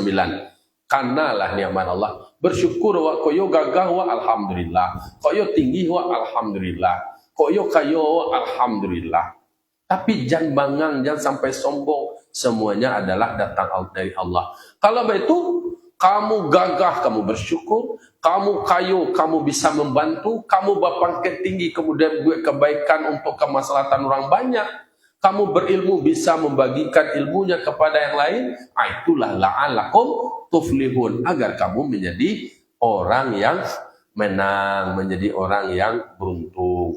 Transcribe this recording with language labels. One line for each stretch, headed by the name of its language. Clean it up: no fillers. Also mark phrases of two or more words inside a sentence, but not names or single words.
Indonesian: Kanalah nikmat Allah, bersyukur wa koyo gagah wa alhamdulillah, koyo tinggi wa alhamdulillah, koyo kayo wa alhamdulillah. Tapi jangan bangang, jangan sampai sombong. Semuanya adalah datang dari Allah. Kalau begitu kamu gagah, kamu bersyukur, kamu kayu, kamu bisa membantu, kamu berpangkat tinggi, kemudian buat kebaikan untuk kemaslahatan orang banyak, kamu berilmu bisa membagikan ilmunya kepada yang lain, itulah
Arabic: لعلكم تفلحون,
Indonesian: agar kamu menjadi orang yang menang, menjadi orang yang beruntung.